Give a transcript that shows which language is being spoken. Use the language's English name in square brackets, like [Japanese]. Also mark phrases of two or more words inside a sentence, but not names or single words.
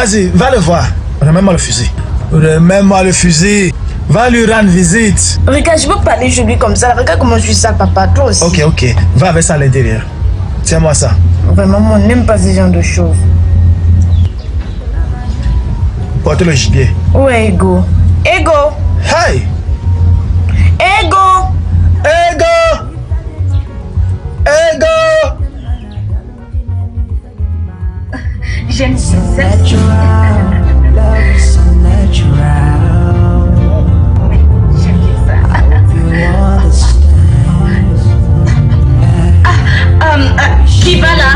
[French] Vas-y, va le voir. Remets-moi le fusil. Remets-moi le fusil. Va lui rendre visite. Regarde, je peux parler chez lui comme ça. Regarde comment je suis sale, papa. Toi aussi. Ok. Va avec ça à l'intérieur. Tiens-moi ça. Vraiment, moi, on n'aime pas ce genre de choses. Porte le gibier. Où est Ego? Ego! Hey! Ego! J'aime ça. Qui va là?